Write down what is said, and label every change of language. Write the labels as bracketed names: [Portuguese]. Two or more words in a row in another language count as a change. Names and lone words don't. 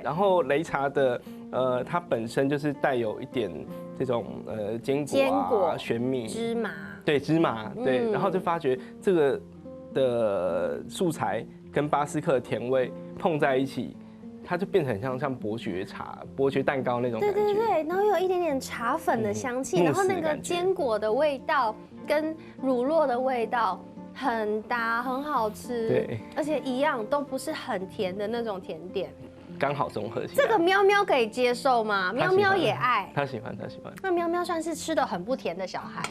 [Chinese] 然後擂茶的它本身就是帶有一點這種堅果啊、玄米、芝麻。對，芝麻，對，然後就發覺這個的素材跟巴斯克的甜味碰在一起，它就變成像伯爵茶、伯爵蛋糕那種感覺。對，然後有一點點茶粉的香氣，然後那個堅果的味道跟乳酪的味道很搭，很好吃。對，而且一樣都不是很甜的那種甜點。剛好綜合起來。這個喵喵可以接受嗎？喵喵也愛。他喜歡，他喜歡。那喵喵算是吃得很不甜的小孩。